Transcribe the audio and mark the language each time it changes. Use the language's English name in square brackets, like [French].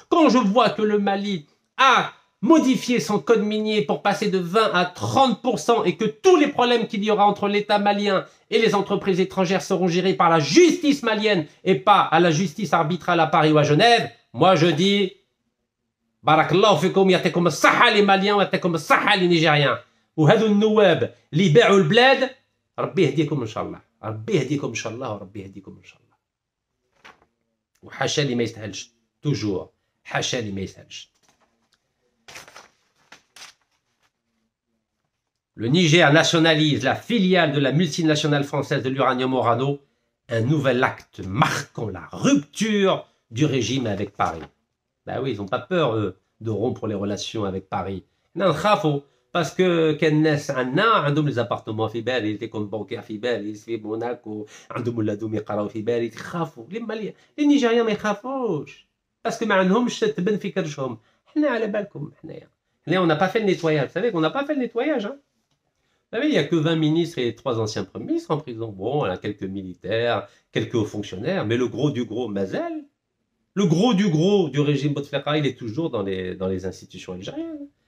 [French] Quand je vois que le Mali a modifié son code minier pour passer de 20 à 30% et que tous les problèmes qu'il y aura entre l'État malien et les entreprises étrangères seront gérés par la justice malienne et pas à la justice arbitrale à Paris ou à Genève, moi je dis [Arabic] بارك الله فيكم يعطيكم الصحة les Maliens ويعطيكم الصحة les Nigériens وهذو النواب اللي باعوا البلاد ربي يهديكم إن شاء الله ربي يهديكم إن شاء الله وربي يهديكم إن شاء الله وحاشا اللي ما يستاهلش توجور حاشا اللي ما يستاهلش. [French] Le Niger nationalise la filiale de la multinationale française de l'uranium Orano, un nouvel acte marquant la rupture du régime avec Paris. Ben oui, ils n'ont pas peur, eux, de rompre les relations avec Paris. Non, parce que [Arabic] كالناس عندنا عندهم [French] les appartements [Arabic] في باريس, [French] les comptes bancaires [Arabic] في باريس, في موناكو, عندهم ولادهم يقراو في باريس, يخافوا. les Nigériens ما يخافوش. [French] Parce que [Arabic] ما عندهمش تبن في كرشهم. حنا على بالكم حنايا. [French] Là, on n'a pas fait le nettoyage. Vous savez qu'on n'a pas fait le nettoyage, hein? Vous savez, il n'y a que 20 ministres et 3 anciens premiers ministres en prison. Bon, il y a quelques militaires, quelques hauts fonctionnaires, mais le gros du gros, Mazel, le gros du régime Bouteflika, il est toujours dans les institutions algériennes.